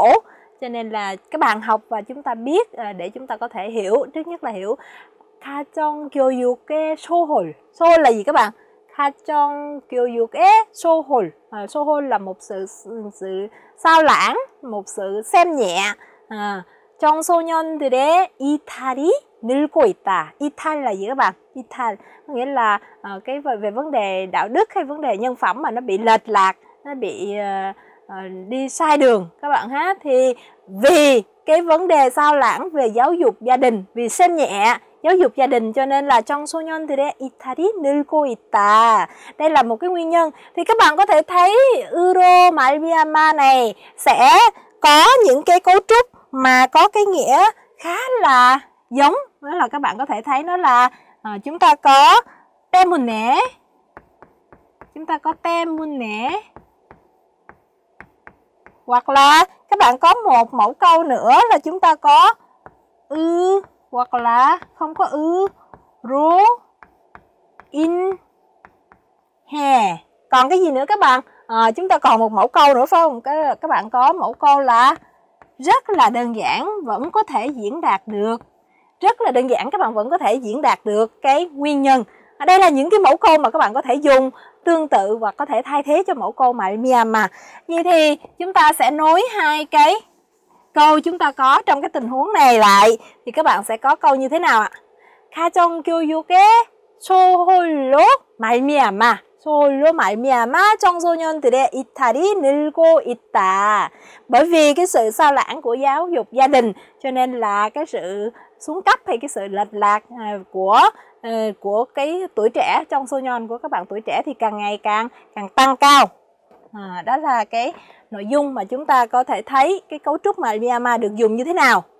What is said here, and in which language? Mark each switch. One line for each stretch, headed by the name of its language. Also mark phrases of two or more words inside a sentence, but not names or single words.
Vietnamese: Cho nên là các bạn học và chúng ta biết để chúng ta có thể hiểu. Trước nhất là hiểu
Korean: 가정교육의 소홀.
Vietnamese: 소홀 là gì các bạn?
Korean: 가정교육의 소홀.
Vietnamese: 소홀 là một sự sao lãng, một sự xem nhẹ.
Korean: 청소년들의 이탈이 늘고 있다.
Vietnamese: 이탈 là gì các bạn? 이탈 có nghĩa là cái về vấn đề đạo đức hay vấn đề nhân phẩm mà nó bị lệch lạc, nó bị đi sai đường các bạn ha. Thì vì cái vấn đề sao lãng về giáo dục gia đình, vì xem nhẹ giáo dục gia đình cho nên là
Korean: 청소년들의 이탈이 늘고 있다.
Vietnamese: Đây là một cái nguyên nhân. Thì các bạn có thể thấy
Korean: 으로 말미암아
Vietnamese: này sẽ có những cái cấu trúc mà có cái nghĩa khá là giống. Đó là các bạn có thể thấy nó là chúng ta có 때문에, chúng ta có 때문에, hoặc là các bạn có một mẫu câu nữa là chúng ta có hoặc là không có
Korean: 로 인해.
Vietnamese: Còn cái gì nữa các bạn? Chúng ta còn một mẫu câu nữa phải không? Các bạn có mẫu câu là rất là đơn giản vẫn có thể diễn đạt được. Rất là đơn giản các bạn vẫn có thể diễn đạt được cái nguyên nhân. Ở đây là những cái mẫu câu mà các bạn có thể dùng tương tự và có thể thay thế cho mẫu câu 말미암아. Vậy thì chúng ta sẽ nối hai cái câu chúng ta có trong cái tình huống này lại. Thì các bạn sẽ có câu như thế nào ạ?
Korean: 가정교육의 소홀로 말미암아. 소홀로 말미암아 청소년들의 이탈이 늘고 있다.
Vietnamese: Bởi vì cái sự sao lãng của giáo dục gia đình cho nên là cái sự xuống cấp hay cái sự lệch lạc của cái tuổi trẻ trong soñon của các bạn tuổi trẻ thì càng ngày càng tăng cao. Đó là cái nội dung mà chúng ta có thể thấy cái cấu trúc 말미암아 được dùng như thế nào.